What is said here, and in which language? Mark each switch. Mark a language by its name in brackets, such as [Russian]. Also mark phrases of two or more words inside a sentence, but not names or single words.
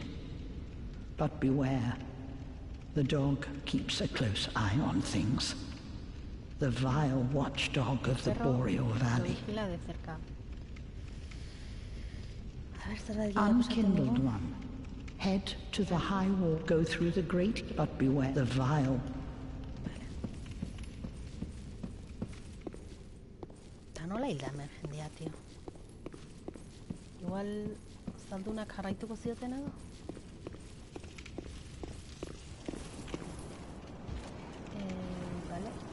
[English] But beware, the dog keeps a close eye on things. The vile watchdog of the Boreal Valley. Unkindled one, head to the high wall. Go through the great, but beware the vile. [Basque] Nola hilda hemen jendia, tio. Igual zaldunak jarraituko zioten edo? Vale.